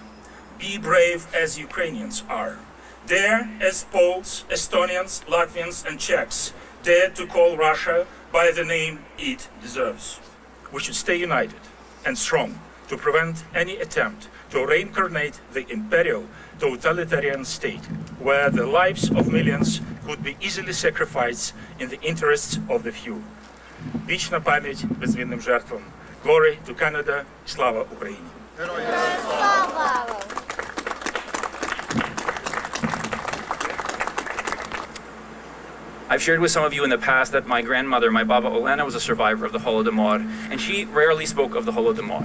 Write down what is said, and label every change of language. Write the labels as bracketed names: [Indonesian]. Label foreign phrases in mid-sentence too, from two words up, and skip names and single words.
[English] Be brave as Ukrainians are. Dare as Poles, Estonians, Latvians and Czechs dare to call Russia by the name it deserves. We should stay united and strong to prevent any attempt to reincarnate the imperial totalitarian state where the lives of millions could be easily sacrificed in the interests of the few. [Ukrainian] Вічна пам'ять безвинним жертвам. [English] Glory to Canada. [Ukrainian] Слава Україні. [English] I've shared with some of you in the past that my grandmother, my Baba Olena, was a survivor of the Holodomor, and she rarely spoke of the Holodomor.